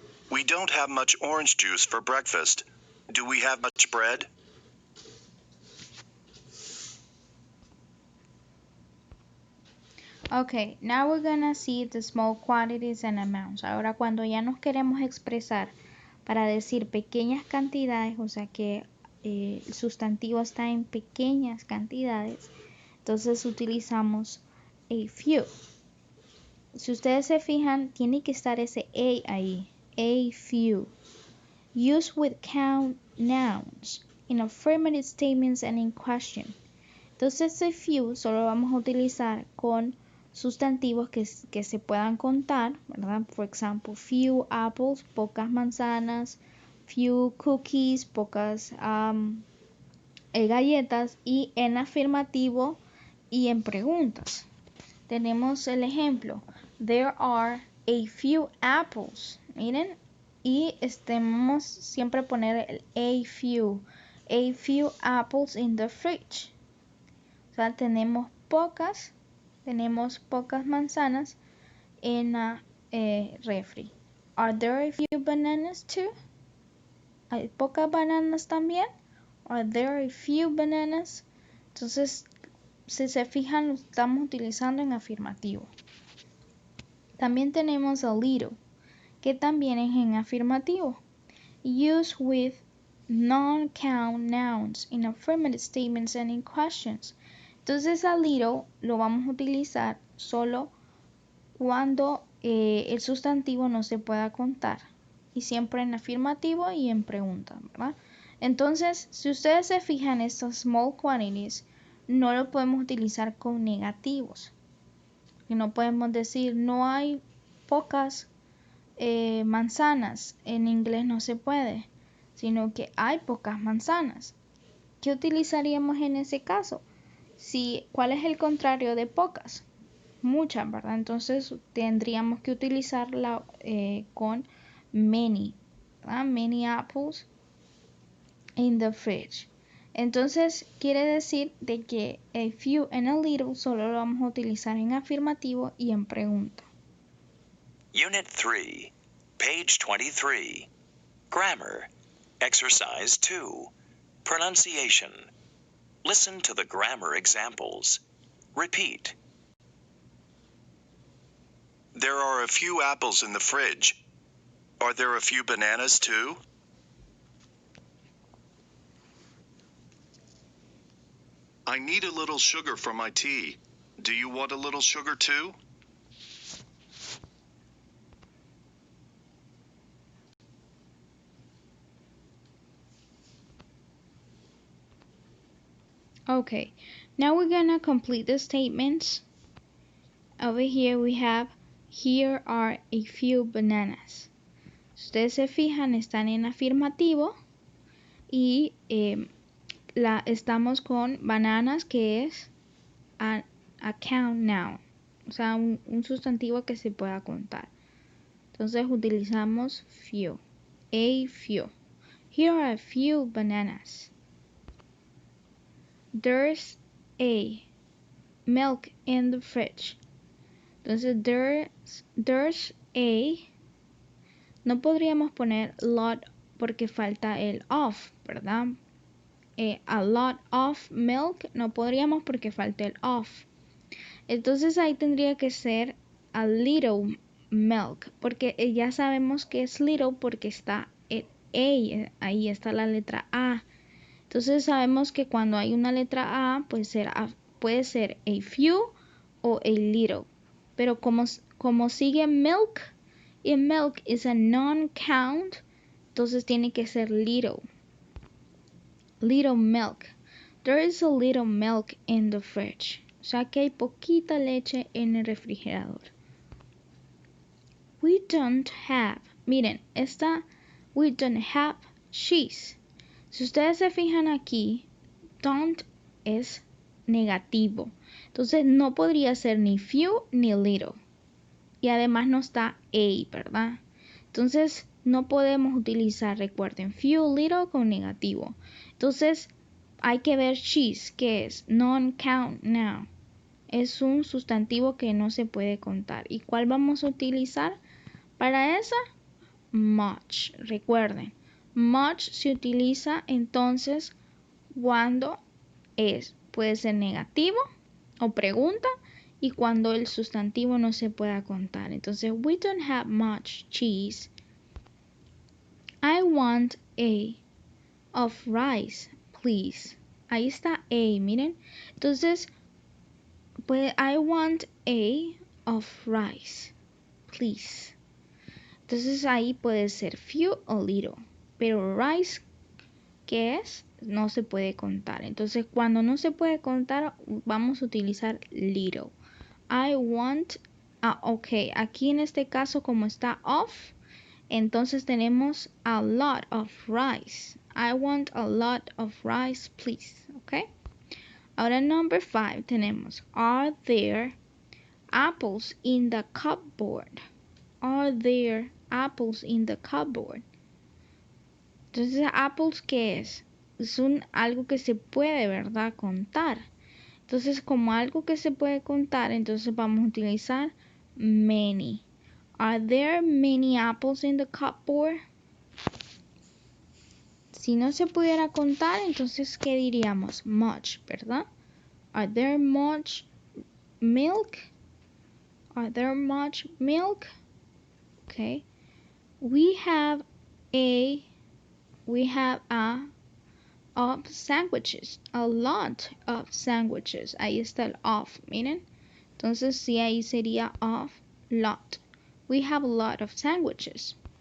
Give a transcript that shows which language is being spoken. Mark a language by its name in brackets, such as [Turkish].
[English] We don't have much orange juice for breakfast. Do we have much bread? Okay, now we're gonna see the small quantities and amounts. [Spanish] Ahora cuando ya nos queremos expresar para decir pequeñas cantidades, o sea que el sustantivo está en pequeñas cantidades, entonces utilizamos a few. Si ustedes se fijan, tiene que estar ese a ahí, a few. [English] Use with count nouns in affirmative statements and in question. [Spanish] Entonces a few solo vamos a utilizar con sustantivos que se puedan contar, ¿verdad? Por ejemplo, few apples, pocas manzanas, few cookies, pocas galletas, y en afirmativo y en preguntas. Tenemos el ejemplo, [English] there are a few apples, [Spanish] miren, y vamos siempre a poner el [English] a few apples in the fridge. [Spanish] O sea, tenemos pocas manzanas en la refri. [English] Are there a few bananas too? [Spanish] ¿Hay pocas bananas también? [English] Are there a few bananas? [Spanish] Entonces, si se fijan, lo estamos utilizando en afirmativo. También tenemos a little, que también es en afirmativo. [English] Use with non-count nouns in affirmative statements and in questions. [Spanish] Entonces a little lo vamos a utilizar solo cuando el sustantivo no se pueda contar, y siempre en afirmativo y en pregunta, ¿verdad? Entonces, si ustedes se fijan, estos small quantities no lo podemos utilizar con negativos. Y no podemos decir no hay pocas manzanas, en inglés no se puede, sino que hay pocas manzanas. ¿Qué utilizaríamos en ese caso? ¿Cuál es el contrario de pocas? Muchas, ¿verdad? Entonces tendríamos que utilizarla con many, ¿verdad? [English] Many apples in the fridge. [Spanish] Entonces quiere decir de que a few and a little solo lo vamos a utilizar en afirmativo y en pregunta. [English] Unit 3, page 23. Grammar. Exercise 2. Pronunciation. Listen to the grammar examples. Repeat. There are a few apples in the fridge. Are there a few bananas too? I need a little sugar for my tea. Do you want a little sugar too? Okay, now we're gonna complete the statements. Over here we have, here are a few bananas. [Spanish] Si ustedes se fijan, están en afirmativo y estamos con bananas, que es a count noun, o sea, un sustantivo que se pueda contar. Entonces utilizamos few, a few. [English] Here are a few bananas. There's a milk in the fridge. [Spanish] Entonces there's a, no podríamos poner lot porque falta el of, ¿verdad? [English] A lot of milk [Spanish] no podríamos porque falta el of. Entonces ahí tendría que ser [English] a little milk, [Spanish] porque ya sabemos que es little porque está el a, ahí está la letra A. Entonces sabemos que cuando hay una letra A puede ser a few o a little. Pero como sigue milk y [English] milk is a non-count, [Spanish] entonces tiene que ser little. [English] Little milk. There is a little milk in the fridge. [Spanish] O sea que hay poquita leche en el refrigerador. [English] We don't have. [Spanish] Miren, [English] we don't have cheese. [Spanish] Si ustedes se fijan aquí, don't es negativo. Entonces no podría ser ni few ni little. Y además no está a, ¿verdad? Entonces no podemos utilizar, recuerden, few, little con negativo. Entonces hay que ver cheese, que es non-count noun. Es un sustantivo que no se puede contar. ¿Y cuál vamos a utilizar para esa? Much. Recuerden, much se utiliza entonces cuando puede ser negativo o pregunta y cuando el sustantivo no se pueda contar. Entonces, [English] we don't have much cheese. I want a of rice, please. [Spanish] Ahí está a, miren. Entonces, pues [English] I want a of rice, please. [Spanish] Entonces ahí puede ser few o little. Pero rice, ¿qué es? No se puede contar. Entonces cuando no se puede contar, vamos a utilizar little. I want, ok, aquí en este caso como está of, entonces tenemos [English] a lot of rice. I want a lot of rice, please. Ok. [Spanish] Ahora [English] number 5 [Spanish] tenemos, [English] are there apples in the cupboard? Are there apples in the cupboard? [Spanish] Entonces, apples, ¿qué es? Es algo que se puede, ¿verdad? Contar. Entonces, como algo que se puede contar, entonces vamos a utilizar many. [English] Are there many apples in the cupboard? [Spanish] Si no se pudiera contar, entonces, ¿qué diríamos? [English] Much, [Spanish] ¿verdad? [English] Are there much milk? Are there much milk? Okay. We have a of sandwiches, a lot of sandwiches. [Spanish] Ahí está el of, miren. Entonces sí, ahí sería of lot. [English] We have a lot of sandwiches.